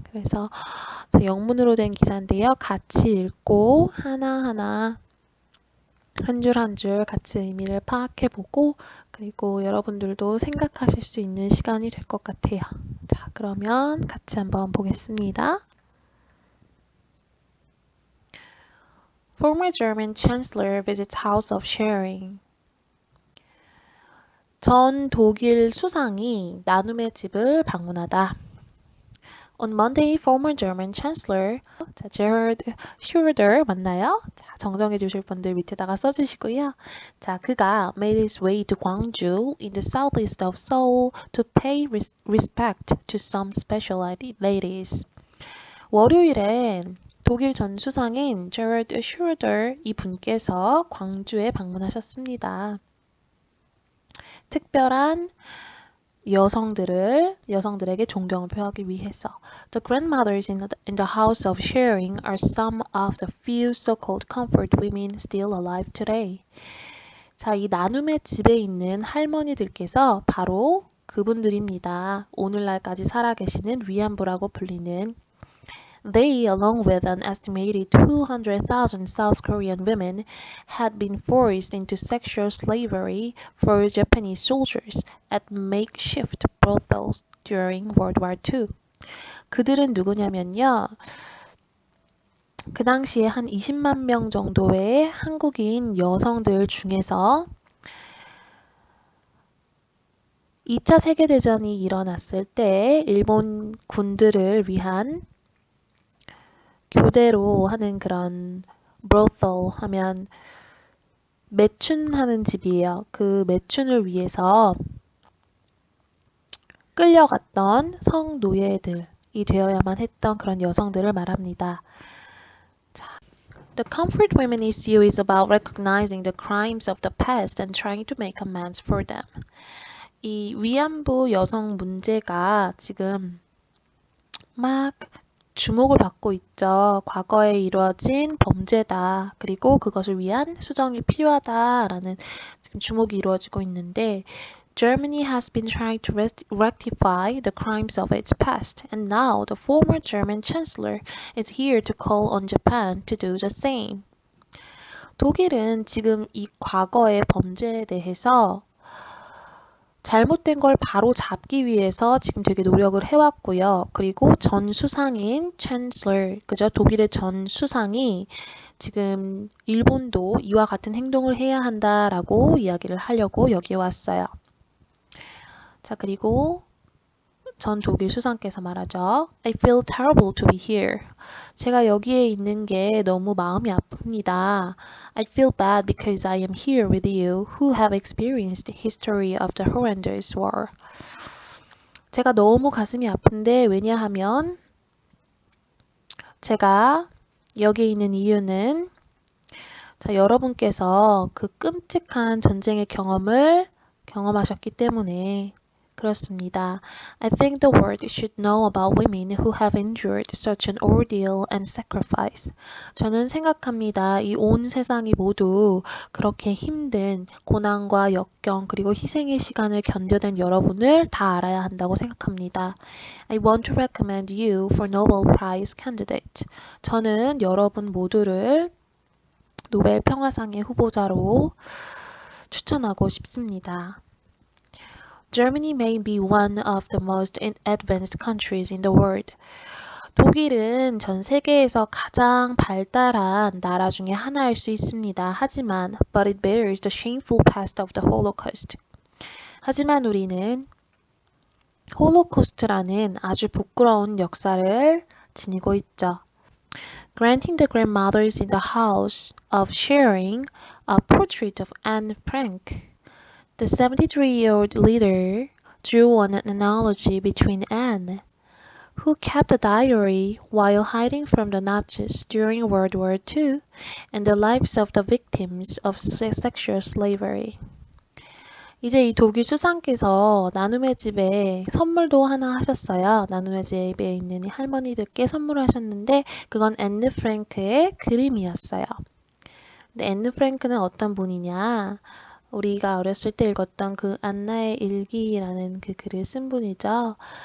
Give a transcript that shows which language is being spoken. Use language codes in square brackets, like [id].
[ko] 그래서 영문으로 된 기사인데요. 같이 읽고 하나하나 한 줄 한 줄 같이 의미를 파악해보고 그리고 여러분들도 생각하실 수 있는 시간이 될 것 같아요. 자, 그러면 같이 한번 보겠습니다. [en] Former German Chancellor visits House of Sharing. [ko] 전 독일 수상이 나눔의 집을 방문하다. [en] On Monday, former German Chancellor Gerhard Schröder [ko] 맞나요? 자, 정정해 주실 분들 밑에다가 써주시고요. 자, 그가 [en] made his way to Gwangju in the southeast of Seoul to pay respect to some special ladies. [ko] 월요일엔 독일 전 수상인 제라드 슈러더 이분께서 광주에 방문하셨습니다. 특별한 여성들에게 존경을 표하기 위해서. [en] The grandmothers in the house of sharing are some of the few so-called comfort women still alive today. [ko] 자, 이 나눔의 집에 있는 할머니들께서 바로 그분들입니다. 오늘날까지 살아계시는 위안부라고 불리는 [en] They, along with an estimated 200,000 South Korean women, had been forced into sexual slavery for Japanese soldiers at makeshift brothels during World War II. [ko] 그들은 누구냐면요. 그 당시에 한 20만 명 정도의 한국인 여성들 중에서 2차 세계대전이 일어났을 때 일본 군들을 위한 교대로 하는 그런 brothel 하면 매춘하는 집이에요. 그 매춘을 위해서 끌려갔던 성노예들이 되어야만 했던 그런 여성들을 말합니다. [en] 자, The comfort women issue is about recognizing the crimes of the past and trying to make amends for them. [ko] 이 위안부 여성 문제가 지금 막 주목을 받고 있죠. 과거에 이루어진 범죄다. 그리고 그것을 위한 수정이 필요하다라는 지금 주목이 이루어지고 있는데 [en] Germany has been trying to rectify the crimes of its past, and now the former German chancellor is here to call on Japan to do the same. [ko] 독일은 지금 이 과거의 범죄에 대해서 잘못된 걸 바로 잡기 위해서 지금 되게 노력을 해왔고요. 그리고 전 수상인 Chancellor, 그죠? 독일의 전 수상이 지금 일본도 이와 같은 행동을 해야 한다라고 이야기를 하려고 여기에 왔어요. 자, 그리고 전 독일 수상께서 말하죠. [en] I feel terrible to be here. [ko] 제가 여기에 있는 게 너무 마음이 아픕니다. [en] I feel bad because I am here with you who have experienced the history of the horrendous war. [ko] 제가 너무 가슴이 아픈데 왜냐하면 제가 여기에 있는 이유는 자, 여러분께서 그 끔찍한 전쟁의 경험을 경험하셨기 때문에 그렇습니다. [en] I think the world should know about women who have endured such an ordeal and sacrifice. [ko] 저는 생각합니다. 이 온 세상이 모두 그렇게 힘든 고난과 역경 그리고 희생의 시간을 견뎌낸 여러분을 다 알아야 한다고 생각합니다. [en] I want to recommend you for Nobel Prize candidate. [ko] 저는 여러분 모두를 노벨 평화상의 후보자로 추천하고 싶습니다. [en] Germany may be one of the most advanced countries in the world. [ko] 독일은 전 세계에서 가장 발달한 나라 중에 하나일 수 있습니다. 하지만, [en] but it bears the shameful past of the Holocaust. [ko] 하지만 우리는 홀로코스트라는 아주 부끄러운 역사를 지니고 있죠. [en] Granting the grandmothers in the house of sharing a portrait of Anne Frank. The 73-year-old leader drew an analogy between Anne, who kept a diary while hiding from the Nazis during World War II, and the lives of the victims of sexual slavery. [ko] 이제 이 독일 수상께서 나눔의 집에 선물도 하나 하셨어요. 나눔의 집에 있는 할머니들께 선물하셨는데 그건 앤느 프랭크의 그림이었어요. 근데 앤느 프랭크는 어떤 분이냐? 우리가 어렸을 때 읽었던 그 안나의 일기라는 그 글을 쓴 분이죠.